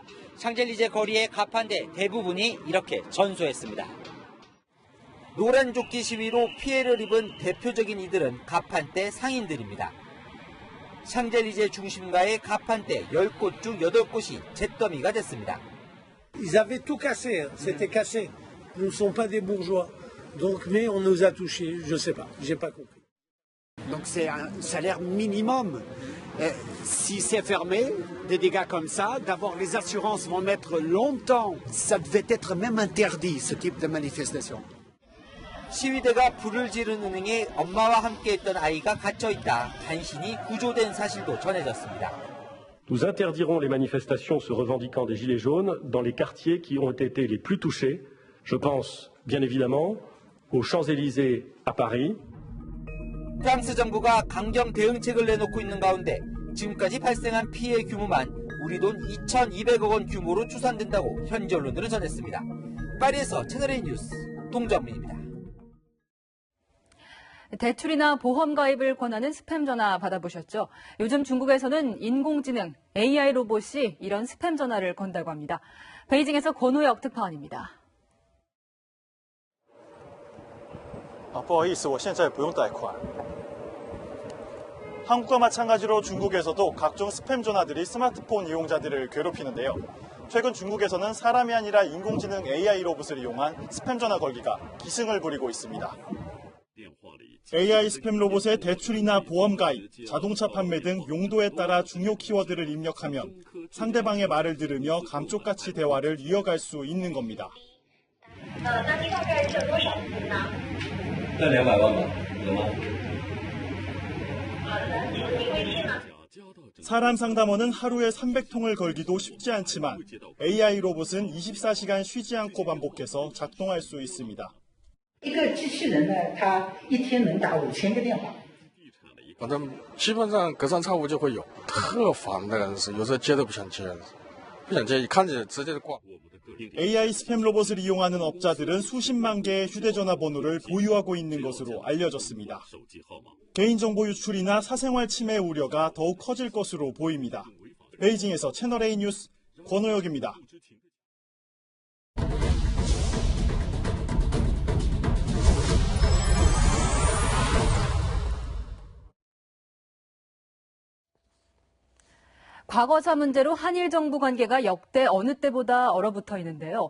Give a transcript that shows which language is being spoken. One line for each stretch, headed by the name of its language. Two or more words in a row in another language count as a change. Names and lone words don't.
Korean: 샹젤리제 거리의 가판대 대부분이 이렇게 전소했습니다. 노란 조끼 시위로 피해를 입은 대표적인 이들은 가판대 상인들입니다. 샹젤리제 중심가의 가판대 10곳 중 8곳이 잿더미가 됐습니다.
French: Ils avaient tout cassé, c'était cassé. Nous ne sommes pas des bourgeois. Donc, mais on nous a touchés, je ne sais pas, j'ai pas compris. Donc c'est un salaire minimum. Si c'est fermé, des dégâts comme ça, d'abord les assurances vont mettre longtemps. Ça devait être même interdit, ce type de manifestation.
Korean: 시위대가 불을 지른 은행에 엄마와 함께했던 아이가 갇혀있다. 간신히 구조된 사실도 전해졌습니다.
French: Nous interdirons les manifestations se revendiquant des Gilets jaunes dans les quartiers qui ont été les plus touchés. Je pense bien évidemment aux Champs-Élysées à Paris.
Korean: 프랑스 정부가 강경 대응책을 내놓고 있는 가운데 지금까지 발생한 피해 규모만 우리 돈 2,200억 원 규모로 추산된다고 현지 언론들은 전했습니다. 파리에서 채널A 뉴스 동정민입니다. 대출이나 보험 가입을 권하는 스팸 전화 받아보셨죠? 요즘 중국에서는 인공지능 AI 로봇이 이런 스팸 전화를 건다고 합니다. 베이징에서 권호혁 특파원입니다.
Chinese: 不好意思，我现在不用贷款。
Korean: 한국과 마찬가지로 중국에서도 각종 스팸 전화들이 스마트폰 이용자들을 괴롭히는데요. 최근 중국에서는 사람이 아니라 인공지능 AI 로봇을 이용한 스팸 전화 걸기가 기승을 부리고 있습니다. AI 스팸 로봇의 대출이나 보험 가입, 자동차 판매 등 용도에 따라 중요 키워드를 입력하면 상대방의 말을 들으며 감쪽같이 대화를 이어갈 수 있는 겁니다.
Chinese: 200 万吧，有吗？
Korean: 사람 상담원은 하루에 300통을 걸기도 쉽지 않지만 AI 로봇은 24시간 쉬지 않고 반복해서 작동할 수 있습니다.
Chinese: 一个机器人呢，它一天能打5000个电话。反正基本上隔三差五就会有，特烦的人是有时候接都不想接，不想接，一看见直接就挂。
Korean: AI 스팸 로봇을 이용하는 업자들은 수십만 개의 휴대전화 번호를 보유하고 있는 것으로 알려졌습니다. 개인정보 유출이나 사생활 침해 우려가 더욱 커질 것으로 보입니다. 베이징에서 채널A 뉴스 권호혁입니다. 과거사 문제로 한일 정부 관계가 역대 어느 때보다 얼어붙어 있는데요.